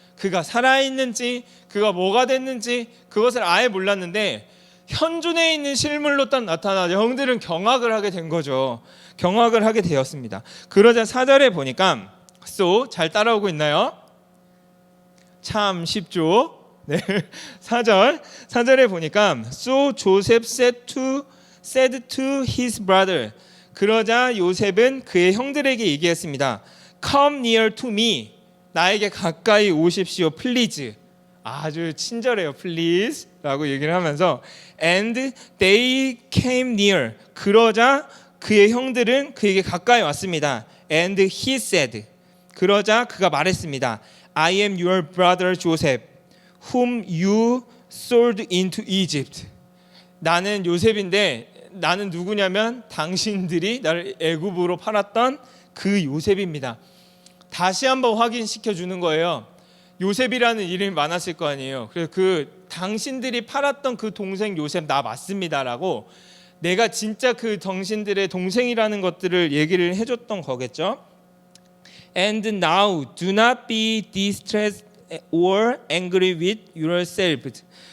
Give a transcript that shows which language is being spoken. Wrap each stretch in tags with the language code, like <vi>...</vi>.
<ko>그가 살아있는지 그가 뭐가 됐는지 그것을 아예 몰랐는데 현존에 있는 실물로 딱 나타나자 형들은 경악을 하게 된 거죠. 경악을 하게 되었습니다. 그러자 4절에 보니까 so 잘 따라오고 있나요? 참 쉽죠? 네. 4절에 보니까</ko> <en>so Joseph said to his brother.</en> <ko>그러자 요셉은 그의 형들에게 얘기했습니다.</ko> <en>Come near to me.</en> <ko>나에게 가까이 오십시오. Please. 아주 친절해요.</ko> <en>Please</en> <ko>라고 얘기를 하면서</ko> <en>And they came near.</en> <ko>그러자 그의 형들은 그에게 가까이 왔습니다.</ko> <en>And he said.</en> <ko>그러자 그가 말했습니다.</ko> <en>I am your brother Joseph, whom you sold into Egypt.</en> <ko>나는 요셉인데 나는 누구냐면 당신들이 나를 애굽으로 팔았던 그 요셉입니다. 다시 한번 확인시켜 주는 거예요. 요셉이라는 이름이 많았을 거 아니에요. 그래서 그 당신들이 팔았던 그 동생 요셉 나 맞습니다라고 내가 진짜 그 당신들의 동생이라는 것들을 얘기를 해줬던 거겠죠.</ko> <en>And now do not be distressed or angry with yourselves.</en>